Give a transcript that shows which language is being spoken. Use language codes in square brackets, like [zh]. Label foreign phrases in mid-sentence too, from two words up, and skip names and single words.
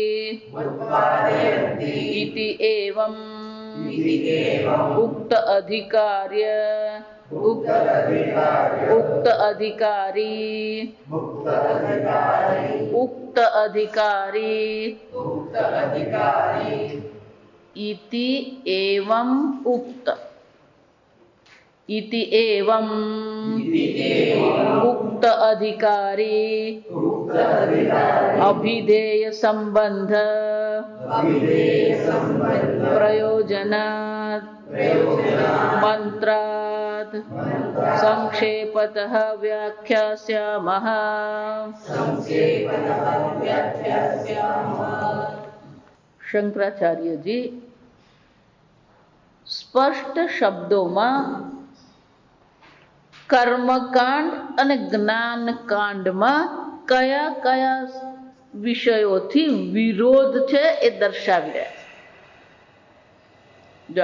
[sa] इति एवं उक्त अधिकारी इति एवं उक्त अधिकारी अभिधेय संबंध प्रयोजनात् मंत्रात् संक्षेपतः व्याख्यास्यामः। [gu] શંકરાચાર્યજી સ્પષ્ટ શબ્દોમાં કર્મકાંડ અને જ્ઞાનકાંડમાં કયા કયા વિષયોથી વિરોધ છે એ દર્શાવી રહ્યા છે।